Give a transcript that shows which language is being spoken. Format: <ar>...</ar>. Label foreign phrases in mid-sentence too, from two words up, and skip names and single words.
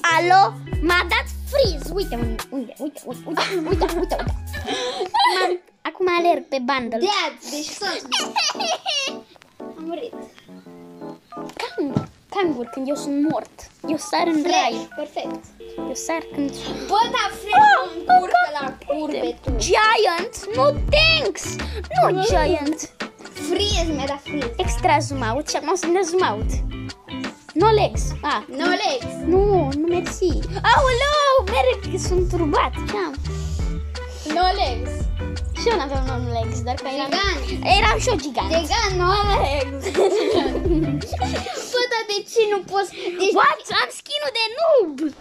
<ro>Alo? M-a dat freeze. Uite. Acum alerg pe bundle. Dad, deci tot. Am murit. Cangur, când eu sunt mort. Eu sar în rai. Perfect. Eu sar când... Bă, dar Flash nu încurcă la curbe tu. Giant?</ro> <en>No thanks!</en> <ro>Nu Giant. Freeze, mi-a dat freeze. Extra zoom out și acum o să-mi dea zoom out.</ro> <en>No legs. No legs.</en> <ro>Nu mersi. Aoleu, merg, sunt turbat. Ce-am?</ro> <en>No legs.</en> <ro>Și eu n-aveam</ro> <en>no legs,</en> <ro>dar că eram și eu gigant. Gigant,</ro> <en>no legs.</en> <ro>Bă, dar de ce nu poți? Deci, what? Am skin-ul de noob.</ro>